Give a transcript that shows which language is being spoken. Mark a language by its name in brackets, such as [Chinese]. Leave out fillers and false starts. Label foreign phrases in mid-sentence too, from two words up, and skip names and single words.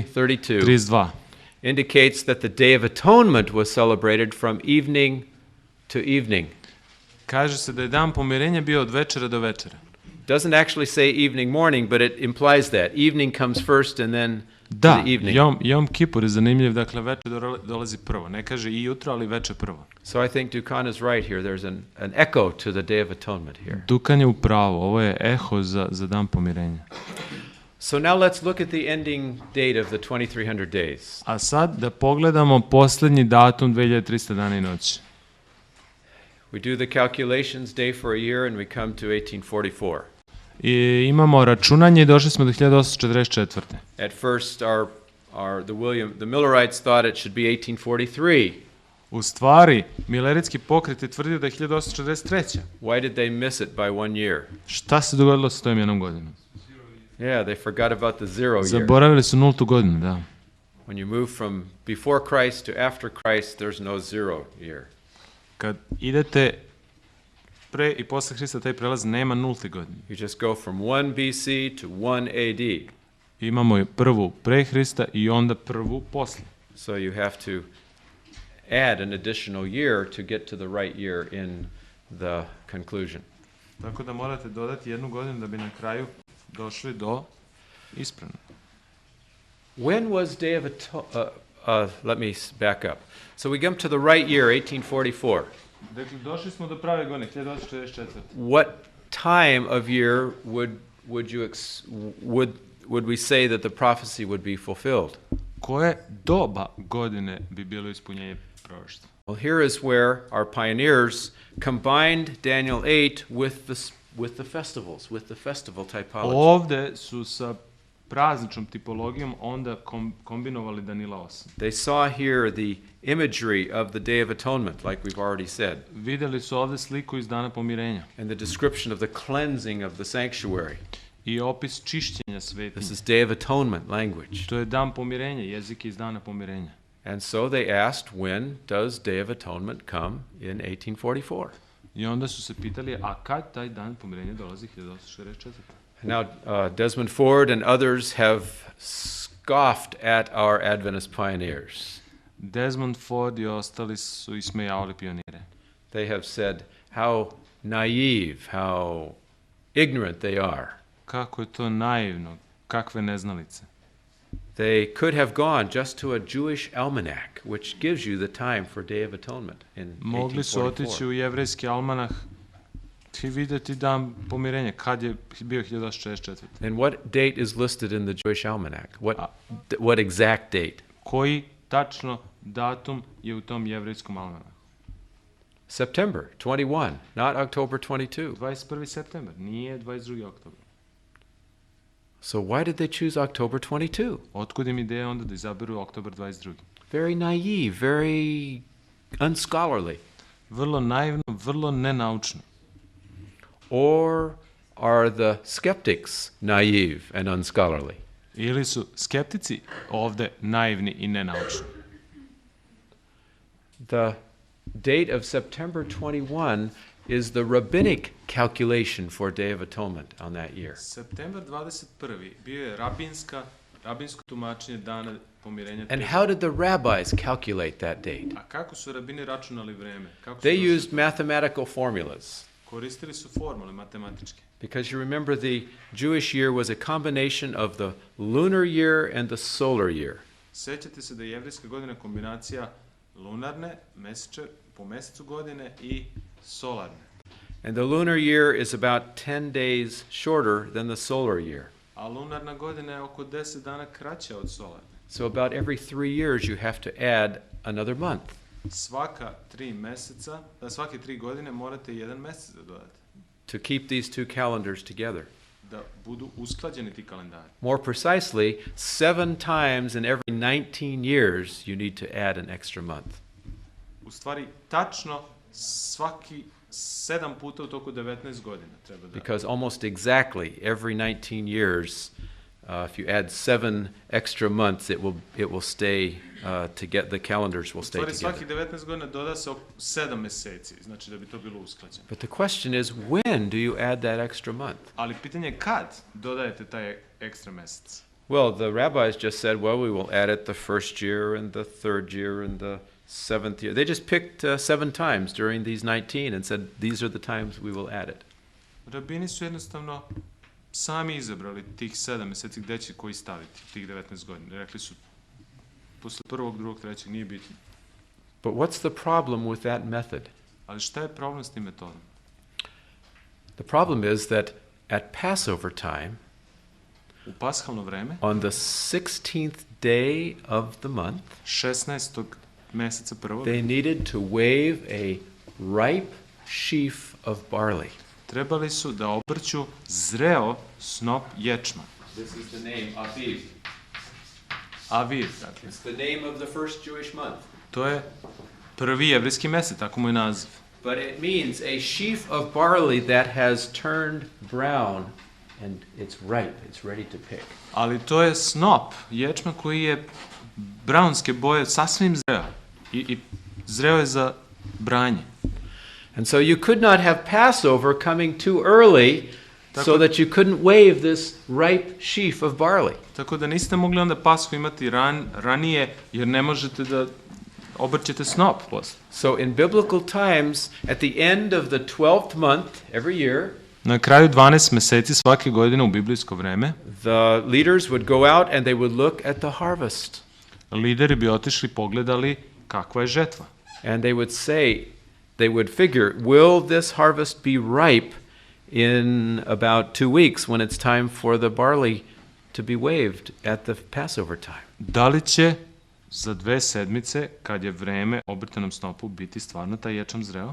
[English] 32 32 indicates that the Day of Atonement was celebrated from evening to evening. [Serbian] Kaže se da je dan pomirenja bio od večera do večera. [English] Doesn't actually say evening morning, but it implies that. Evening comes first and then [Serbian] Da, [English] the evening. [Serbian] Jom Kipur je zanimljiv, dakle veče dolazi prvo. Ne kaže i jutro, ali veče prvo. [English] So I think Dukan is right here. There's an echo to the Day of Atonement here. [Serbian] Dukan je u pravu, ovo je eho za dan pomirenja. [English] So now let's look at the ending date of the 2300 days. [Serbian] A sad da pogledamo posljednji datum 2300 dana i noći. [English] We do the calculations day for a year and we come to 1844. [Serbian] I imamo računanje i došli smo do 1844. [English] At first the Millerites thought it should be 1843. [Serbian] U stvari, Mileritski pokret je tvrdio da je 1843. [English] Why did they miss it by 1 year? [Serbian] Šta se dogodilo sa tom jednom godinom? [English] Yeah, they forgot about the 0 year. [Serbian] Zaboravili su nultu godinu, da. [English] When you move from before Christ to after Christ, there's no 0 year. [Serbian] Kad idete pre i posle Hrista, taj prelaz nema nulte godine. [English] You just go from 1 BC to 1 AD. [Serbian] Imamo prvu pre Hrista i onda prvu posle. [English] So you have to add an additional year to get to the right year in the conclusion. [Serbian] Tako da morate dodati jednu godinu da bi na kraju došli do ispravno. [English] When was Day of Atonement? Let me back up. So we come to the right year, 1844. [Serbian] Dakle, došli smo do prave godine, 1844. [English] What time of year would we say that the prophecy would be fulfilled? [Serbian] Koje doba godine bi bilo ispunjenje proroštva? [English] Well, here is where our pioneers combined Daniel 8 with the festivals, with the festival typology. [Serbian] Ovde su sa prazničnom tipologijom onda kombinovali Danila 8. [English] They saw here the imagery of the Day of Atonement, like we've already said, [Serbian] Videli su ovde sliku iz dana pomirenja [English] and the description of the cleansing of the sanctuary. [Serbian] i opis čišćenja [English] This [Serbian] svetinje. [English] is Day of Atonement language. [Serbian] To je dan pomirenja, jezik iz dana pomirenja. [English] And so they asked, when does Day of Atonement come in 1844? [Serbian] I onda su se pitali, a kad taj dan pomirenja dolazi 1844? [English] Now, Desmond Ford and others have scoffed at our Adventist pioneers. [Serbian] Desmond Ford i ostali su ismejavali pionire. [English] They have said how naive, how ignorant they are. [Serbian] Kako je to naivno, kakve neznalice. [English] They could have gone just to a Jewish almanac, which gives you the time for Day of Atonement in [Serbian] Mogli su otići [English] 1844. [Serbian] u jevrejski almanah i vidjeti dan pomirenja, kad je bio 1844. [English] And what date is listed in the Jewish almanac? What exact date? [Serbian] Koji tačno datum je u tom jevrejskom almanahu? [English] September 21, not October 22. [Serbian] 21. septembar, nije 22. oktobar. [English] So why did they choose October 22? [Serbian] Otkud im ideja onda da izaberu oktobar 22. [English] Very naive, very unscholarly. [Serbian] Vrlo naivno, vrlo nenaučno. [English] Or are the skeptics naive and unscholarly? [Serbian] Ili su skeptici ovde naivni i nenaučni. [English] The date of September 21 is the rabbinic calculation for Day of Atonement on that year. [Serbian] Septembar 21. bio je rabinsko tumačenje dana pomirenja. [English] And how did the rabbis calculate that date? [Serbian] A kako su rabini računali vreme? Kako su [English] They [Serbian] došli? [English] used mathematical formulas. [Serbian] Koristili su formule matematičke. [English] Because you remember the Jewish year was a combination of the lunar year and the solar year. [Serbian] Sećate se da je jevrejska godina kombinacija lunarne, po mesecu godine i solarne. [English] And the lunar year is about 10 days shorter than the solar year. [Serbian] A lunarna godina je oko 10 dana kraća od solarne. [English] So about every 3 years you have to add another month. [Serbian] Svake 3 godine morate jedan mesec da dodate. [English] To keep these two calendars together. [Serbian] Da budu usklađeni ti kalendari. [English] More precisely, 7 times in every 19 years you need to add an extra month. [Serbian] U stvari, tačno svaki 7 puta u toku 19 godina treba da... [English] Because almost exactly every 19 years, if you add 7 extra months, it will stay the calendars will [Serbian] U [English] stay [Serbian] stvari, [English] together. [Serbian] svaki 19 godina doda se 7 meseci, znači da bi to bilo usklađeno. [English] But the question is, when do you add that extra month? [Serbian] Ali pitanje je kad dodajete taj ekstra mesec? [English] Well, the rabbis just said, well, we will add it the first year and the third year and the 7th year. They just picked 7 times during these 19 and said, these are the times we will add it. [Serbian] Rabini su jednostavno sami izabrali tih 7 meseci gde će koji staviti, tih 19 godina. Rekli su, posle 1., 2., 3. nije bitno. [English] But what's the problem with that method? [Serbian] Ali šta je problem s tim metodom? [English] The problem is that at Passover time, [Serbian] U pashalno vreme, [English] on the 16th day of the month, [Serbian] 16. meseca prvog, [English] they needed to wave a ripe sheaf of barley. [Serbian] trebali su da obrću zreo snop ječma. [English] This is the name Aviv. [Serbian] Aviv, dakle. [English] It's the name of the first Jewish month. [Serbian] To je prvi jevrijski mesec, tako mu je naziv. [English] But it means a sheaf of barley that has turned brown and it's ripe, it's ready to pick. [Serbian] Ali to je snop ječma koji je braunske boje, sasvim zreo. I zreo je za branje. [English] And so you could not have Passover coming too early so that you couldn't wave this ripe sheaf of barley. [Serbian] Tako da niste mogli onda Pashu imati ranije, jer ne možete da obrćete snop posle. [English] So in biblical times, at the end of the 12th month every year, [Serbian] Na kraju 12 meseci svake godine u biblijsko vreme, [English] the leaders would go out and they would look at the harvest. [Serbian] lideri bi otišli pogledali kakva je žetva. [English] And they would say, they would figure, will this harvest be ripe in about 2 weeks when it's time for the barley to be waved at the Passover time? [Serbian] Da li će za 2 sedmice, kad je vreme obrtanom snopu, biti stvarno taj ječam zreo?